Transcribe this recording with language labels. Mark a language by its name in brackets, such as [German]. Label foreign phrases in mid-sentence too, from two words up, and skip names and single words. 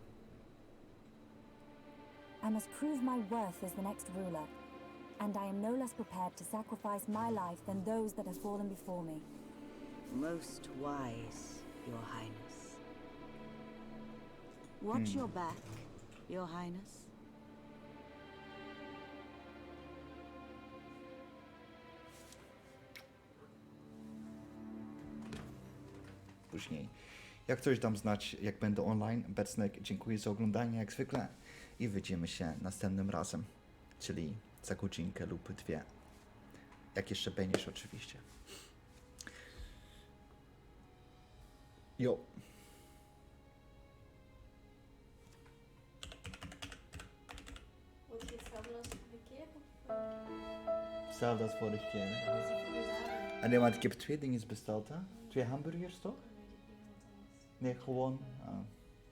[English] I must prove my worth as the next ruler, and I am no less prepared to sacrifice my life than those that have fallen before me. Most wise, Your Highness. Watch your back, Your Highness. [Polish] Później. Jak coś dam znać, jak będę online. Becnek, dziękuję za oglądanie jak zwykle i widzimy się następnym razem, czyli za godzinkę lub dwie. Jak jeszcze będziesz oczywiście. [Dutch] Jo. Wordt je hetzelfde als vorige keer? Hetzelfde als vorige keer. En nee, want ik heb 2 dingen besteld, hè? 2 hamburgers, toch? Nee, gewoon...